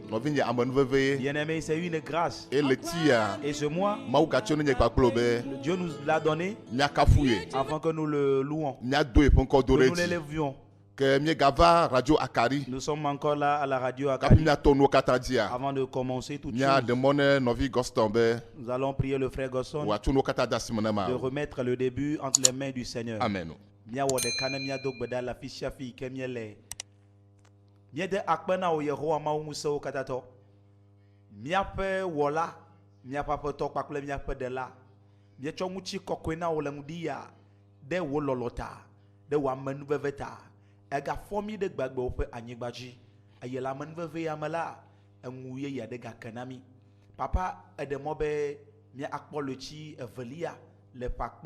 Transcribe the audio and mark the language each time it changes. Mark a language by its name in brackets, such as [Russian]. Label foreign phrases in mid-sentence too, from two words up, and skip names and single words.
[French] Bien-aimé, c'est une grâce. Et ce mois, Dieu nous l'a donné afin que nous le louons, que nous l'élevions. Nous sommes encore là à la radio Acadie. Avant de commencer toute chose, nous allons prier le frère Gosson de remettre le début entre les mains du Seigneur. Amen. [Ewe] Miape wola miapa poto kpakple miape dela mietsɔ ŋutsi kɔkɔe na wo le ŋudia de wo lɔlɔta de wo amenuveve ta egafɔ mi de gbagbewo ƒe anyigba dzi eye le amenuveve ya me la eŋu yeye aɖe gake na mi papa eɖe mɔ be miakpɔ le tsi evelia le ƒakpe